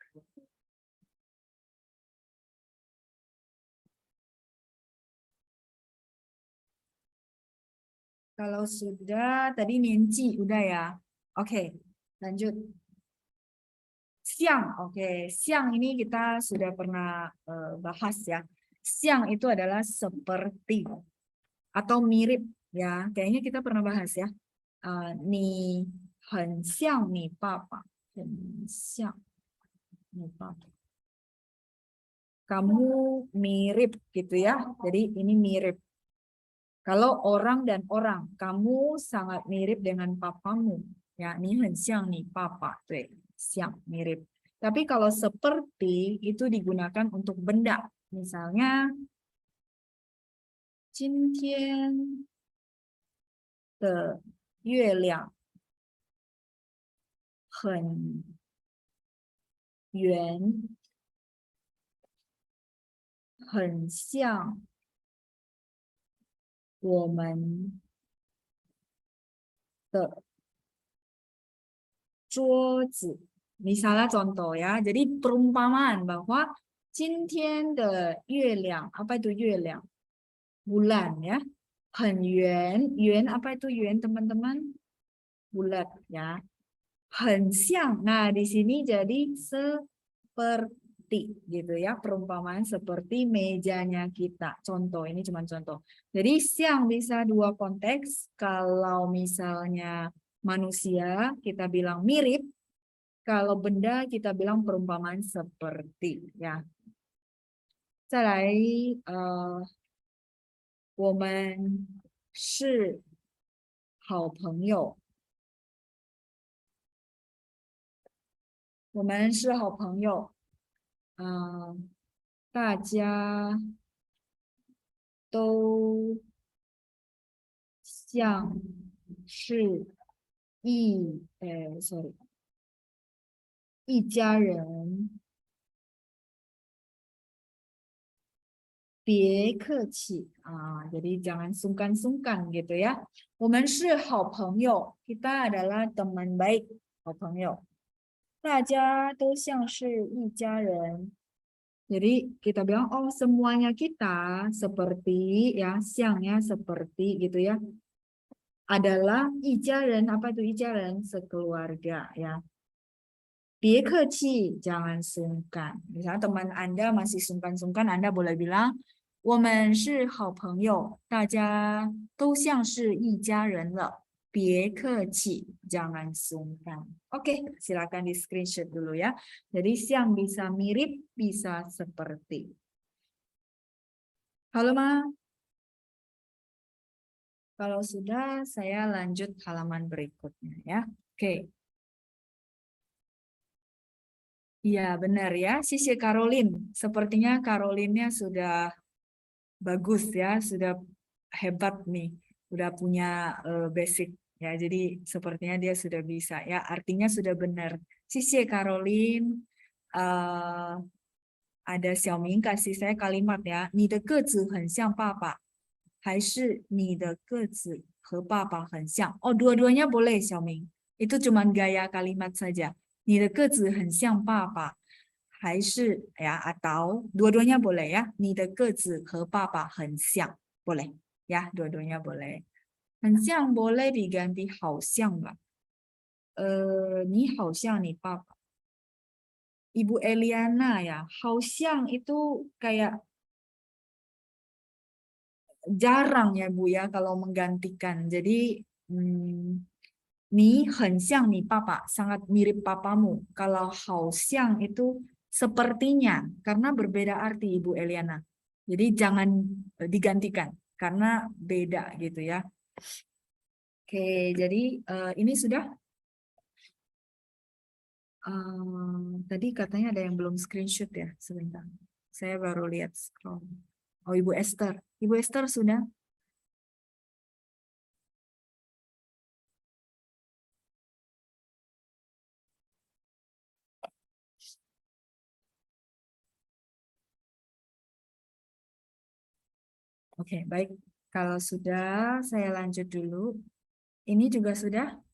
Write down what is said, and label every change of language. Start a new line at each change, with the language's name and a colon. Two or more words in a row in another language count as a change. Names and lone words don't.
Indonesian: Kalau sudah, tadi nianci, udah ya. Oke, lanjut. Siang, oke. Siang ini kita sudah pernah bahas ya. Siang itu adalah seperti atau mirip ya. Kayaknya kita pernah bahas ya.
Chinese: 你很像你爸爸，很像你爸爸.
Indonesian: Kamu mirip gitu ya. Jadi ini mirip. Kalau orang dan orang, kamu sangat mirip dengan papamu. Ya,
Chinese: 你很像你爸爸. 对，像 mirip.
Indonesian: Tapi kalau seperti itu digunakan untuk benda.
Chinese: Misalnya 今天的月亮很圆，很像我们的桌子.
Indonesian: Misalnya contoh ya, jadi perumpamaan bahwa
Chinese: 今天的月亮,
Indonesian: apa itu
Chinese: 月亮?
Indonesian: Bulan ya,
Chinese: 很圆,
Indonesian: 圆 apa itu 圆 teman-teman? Bulat ya.
Chinese: 很像,
Indonesian: nah di sini jadi seperti gitu ya, perumpamaan seperti mejanya kita. Contoh, ini cuma contoh. Jadi siang bisa dua konteks, kalau misalnya manusia kita bilang mirip, kalau benda kita bilang perumpamaan seperti ya.
Chinese: 再来我们是好朋友. 我们是好朋友. 大家都像是一家人. 别客气
Indonesian: jadi jangan sungkan-sungkan gitu ya.
Chinese: 我们是好朋友
Indonesian: kita adalah teman baik
Chinese: 好朋友大家都像是一家人
Indonesian: jadi kita bilang oh semuanya kita seperti ya siangnya seperti gitu ya adalah
Chinese: 一家人
Indonesian: apa itu
Chinese: 一家人
Indonesian: sekeluarga ya
Chinese: 别客气
Indonesian: jangan sungkan misalnya teman Anda masih sungkan-sungkan Anda boleh bilang
Chinese: 我们是好朋友大家都像是一家人了别客气
Indonesian: jangan sungkan oke silakan di screenshot dulu ya jadi siang bisa mirip bisa seperti halo Ma kalau sudah saya lanjut halaman berikutnya ya oke iya benar ya Sisi Caroline sepertinya Caroline-nya sudah bagus ya, sudah hebat nih, udah punya basic ya. Jadi sepertinya dia sudah bisa ya. Artinya sudah benar. Sisi Caroline ada Xiaoming kasih saya kalimat ya.
Chinese: 你的个子很像爸爸，还是你的个子和爸爸很像？
Indonesian: 哦，dua-duanya boleh Xiaoming. Itu cuma gaya kalimat saja.
Chinese: 你的个子很像爸爸。还是
Indonesian: ya atau dua-duanya boleh ya
Chinese: 你的个子和爸爸很像
Indonesian: boleh ya dua-duanya boleh
Chinese: 很像
Indonesian: boleh diganti
Chinese: 好像吧你好像你爸爸
Indonesian: Ibu Eliana ya
Chinese: 好像
Indonesian: itu kayak jarang ya Bu ya kalau menggantikan jadi ni
Chinese: 很像你爸爸
Indonesian: sangat mirip papamu kalau
Chinese: 好像
Indonesian: itu sepertinya karena berbeda arti Ibu Eliana jadi jangan digantikan karena beda gitu ya oke jadi ini sudah tadi katanya ada yang belum screenshot ya sebentar saya baru lihat scroll oh Ibu Esther sudah oke baik kalau sudah saya lanjut dulu ini juga sudah